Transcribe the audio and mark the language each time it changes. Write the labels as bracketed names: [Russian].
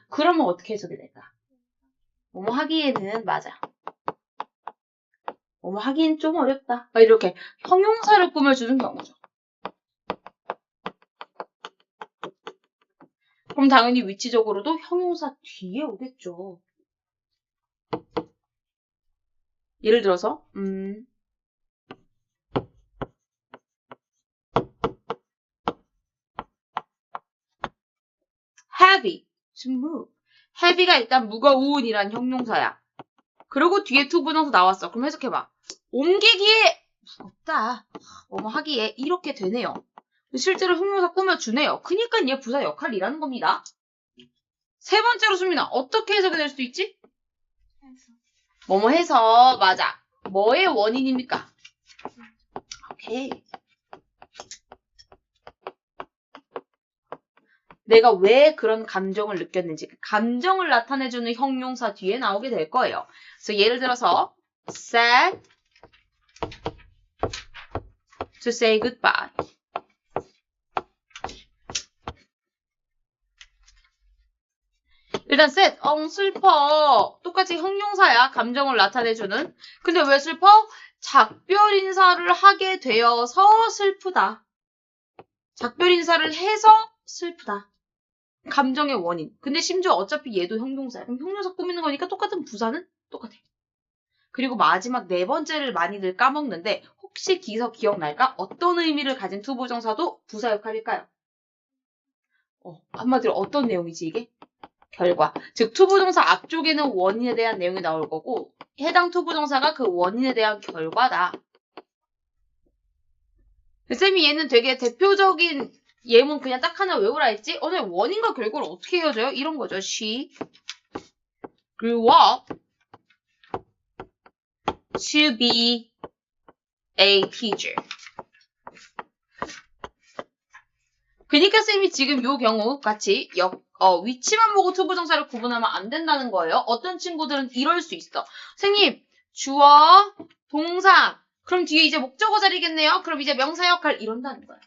[Korean] 그러면 어떻게 해석이 될까? 뭐뭐 하기에는 맞아. 뭐뭐 하기엔 좀 어렵다. 이렇게 형용사를 꾸며주는 경우죠. 그럼 당연히 위치적으로도 형용사 뒤에 오겠죠. 예를 들어서 [English] heavy, to move. [Korean] heavy가 일단 무거운이란 형용사야. 그리고 뒤에 투부정사 나왔어. 그럼 해석해봐. 옮기기에 무겁다. 뭐뭐 하기에 이렇게 되네요. 실제로 형용사 꾸며주네요. 그니까 얘 부사 역할이라는 겁니다. 세 번째로 수민아 어떻게 해석이 될 수도 있지? 뭐뭐 해서 맞아. 뭐의 원인입니까? 오케이. 내가 왜 그런 감정을 느꼈는지 그 감정을 나타내주는 형용사 뒤에 나오게 될 거예요. 그래서 예를 들어서 [English] sad to say goodbye. [Korean] 일단 sad, 슬퍼. 똑같이 형용사야. 감정을 나타내주는. 근데 왜 슬퍼? 작별 인사를 하게 되어서 슬프다. 작별 인사를 해서 슬프다. 감정의 원인. 근데 심지어 어차피 얘도 형용사야. 그럼 형용사 꾸미는 거니까 똑같은 부사는 똑같아. 그리고 마지막 4번째를 많이들 까먹는데 혹시 기서 기억날까? 어떤 의미를 가진 투부정사도 부사 역할일까요? 한마디로 어떤 내용이지 이게? 결과. 즉 투부정사 앞쪽에는 원인에 대한 내용이 나올 거고 해당 투부정사가 그 원인에 대한 결과다. 쌤이 얘는 되게 대표적인 예문 그냥 딱 하나 외우라 했지? 원인과 결과를 어떻게 이어져요? 이런 거죠. [English] She grew up to be a teacher. [Korean] 그러니까 쌤이 지금 요 경우 같이 위치만 보고 투부정사를 구분하면 안 된다는 거예요. 어떤 친구들은 이럴 수 있어. 선생님, 주어, 동사. 그럼 뒤에 이제 목적어 자리겠네요. 그럼 이제 명사 역할 이런다는 거야.